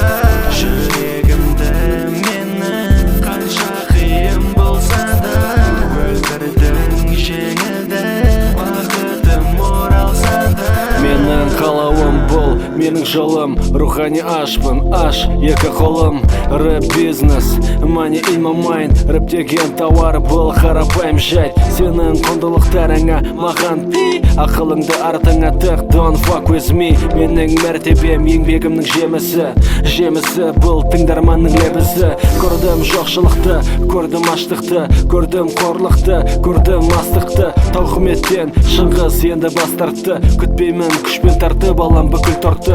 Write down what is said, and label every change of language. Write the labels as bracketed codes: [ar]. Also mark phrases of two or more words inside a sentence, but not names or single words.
[kk] Жүрегімді менің қанша қиын болса да өлтірдің, жеңілдің, бақытым оралса да. Менің қалауым бұл, менің жолым. Рухани ашпын, аш, екі қолым. Рэп бизнес, [en] money in my mind. [kk] Рэп деген тауар бұл қарапайым жайт. Сенің құндылықтарыңа маған ти, ақылыңды артыңа тық, [en] don't fuck with me. [kk] Менің мәртебем еңбегімнің жемісі. Жемісі бұл тыңдарманның лебізі. Көрдім жоқшылықты, көрдім аштықты, көрдім қорлықты, көрдім астықты. Тауқыметтен Шыңғыс енді бас тартты. Күтпеймін күшпен тартып алам бүкіл торты.